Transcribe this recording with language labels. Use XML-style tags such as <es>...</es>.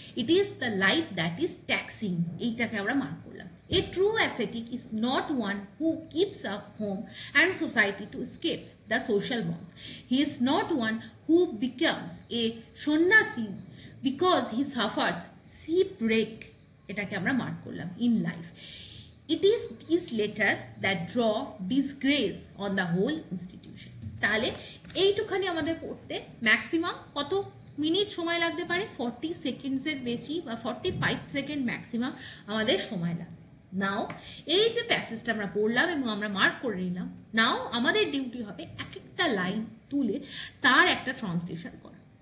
<en>It is the life that is taxing.</en> <bn>এইটাকে আমরা mark করলাম।</bn> <en>A true ascetic is not one who keeps up home and society to escape the social bonds. He is not one who becomes a sannyasi because he suffers shipwreck.</en> <bn>এটাকে আমরা mark করলাম</bn> <en>in life. It is these latter that draw disgrace on the whole institution.</en> <bn>তাহলে এইটুখানি আমাদের পড়তে maximum কত minute সময় লাগতে পারে? 40 সেকেন্ডসের বেশি বা 45 সেকেন্ড ম্যাক্সিমাম আমাদের সময় লাগে। নাও এই যে প্যাসেজটা আমরা পড়লাম এবং আমরা মার্ক করে নিলাম, নাও আমাদের ডিউটি হবে এক একটা লাইন তুলে তার একটা ট্রান্সলেশন করা।</bn>